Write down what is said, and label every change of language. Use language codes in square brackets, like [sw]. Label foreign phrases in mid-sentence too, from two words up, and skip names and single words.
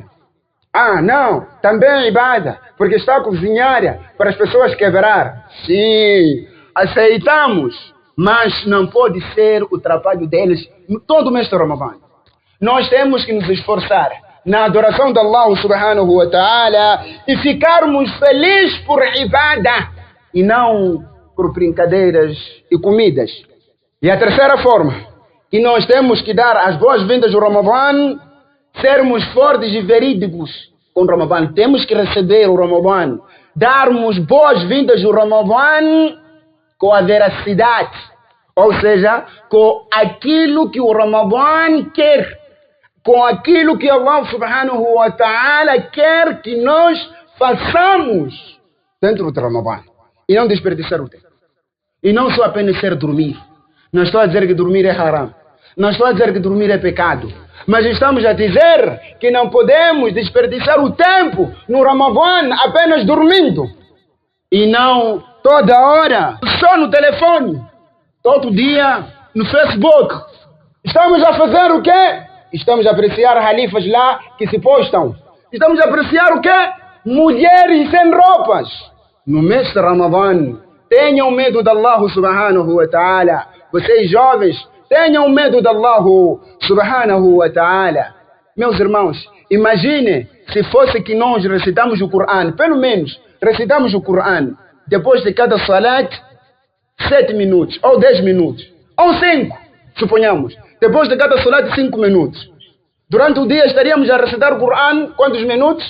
[pt] Ah, não, também é ibadah, porque está a cozinhar para as pessoas quebrar. Sim, aceitamos, mas não pode ser o trabalho deles todo o mês de Ramadã. Nós temos que nos esforçar na adoração de [ar] الله سبحانه وتعالى [pt] e ficarmos felizes por ibadah e não por brincadeiras e comidas. E a terceira forma que nós temos que dar as boas-vindas ao Ramadã, sermos fortes e verídicos com o Ramadã. Temos que receber o Ramadã, darmos boas-vindas ao Ramadã com a veracidade, ou seja, com aquilo que o Ramadã quer, com aquilo que [ar] الله سبحانه وتعالى [pt] quer que nós façamos dentro do Ramadã. E não desperdiçar o tempo. E não só apenas ser dormir. Não estou a dizer que dormir é haram. Não estou a dizer que dormir é pecado. Mas estamos a dizer que não podemos desperdiçar o tempo no Ramadã apenas dormindo. E não toda hora só no telefone. Todo dia no Facebook. Estamos a fazer o quê? Estamos a apreciar halifas lá que se postam. Estamos a apreciar o quê? Mulheres sem roupas. No mês de Ramadã, tenham medo de [ar] الله سبحانه وتعالى. [pt] Vocês jovens tenham medo de [ar] الله سبحانه وتعالى. [pt] Meus irmãos, imagine se fosse que nós recitamos o Coran, pelo menos recitamos o Coran, depois de cada salat, 7 minutos, ou 10 minutos, ou 5, suponhamos. Depois de cada salat, 5 minutos. Durante o dia estaríamos a recitar o Coran, quantos minutos?